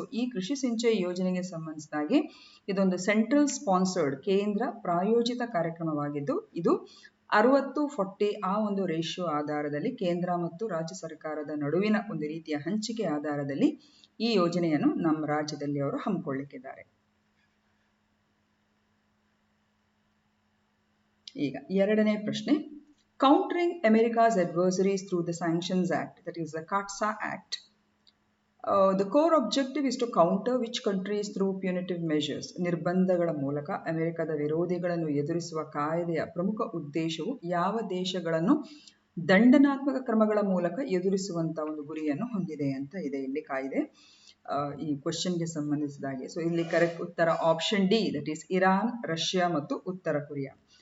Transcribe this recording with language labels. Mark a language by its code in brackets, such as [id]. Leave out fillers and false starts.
[kn] ಈ ಕೃಷಿ ಸಿಂಚಯಿ ಯೋಜನೆಗೆ ಸಂಬಂಧಿಸಿದಾಗೆ ಇದೊಂದು ಸೆಂಟ್ರಲ್ ಸ್ಪಾನ್ಸರ್ಡ್, ಕೇಂದ್ರ ಪ್ರಾಯೋಜಿತ ಕಾರ್ಯಕ್ರಮವಾಗಿದ್ದು, ಇದು 60-40 ಆ ಒಂದು ರೇಷಿಯೋ ಆಧಾರದಲ್ಲಿ ಕೇಂದ್ರ ಮತ್ತು ರಾಜ್ಯ ಸರ್ಕಾರದ ನಡುವಿನ ಒಂದು ರೀತಿಯ ಹಂಚಿಕೆ ಆಧಾರದಲ್ಲಿ ಈ ಯೋಜನೆಯನ್ನು ನಮ್ಮ ರಾಜ್ಯದಲ್ಲಿ ಅವರು ಹಮ್ಮಿಕೊಳ್ಳಿಕ್ಕಿದ್ದಾರೆ. ಈಗ ಎರಡನೇ ಪ್ರಶ್ನೆ: [en] Countering America's adversaries through the sanctions act, that is the CAATSA act, The core objective is to counter which countries through punitive measures. [kn] ನಿರ್ಬಂಧಗಳ ಮೂಲಕ ಅಮೆರಿಕದ ವಿರೋಧಿಗಳನ್ನು ಎದುರಿಸುವ ಕಾಯ್ದೆಯ ಪ್ರಮುಖ ಉದ್ದೇಶವು ಯಾವ ದೇಶಗಳನ್ನು ದಂಡನಾತ್ಮಕ ಕ್ರಮಗಳ ಮೂಲಕ ಎದುರಿಸುವಂತ ಒಂದು ಗುರಿಯನ್ನು ಹೊಂದಿದೆ ಅಂತ ಇದೆ ಇಲ್ಲಿ ಕಾಯ್ದೆ. ಈ ಕ್ವಶನ್ಗೆ ಸಂಬಂಧಿಸಿದಾಗೆ. ಸೊ ಇಲ್ಲಿ ಕರೆಕ್ಟ್ ಉತ್ತರ option D, that is Iran, Russia ಮತ್ತು ಉತ್ತರ ಕೊರಿಯಾ.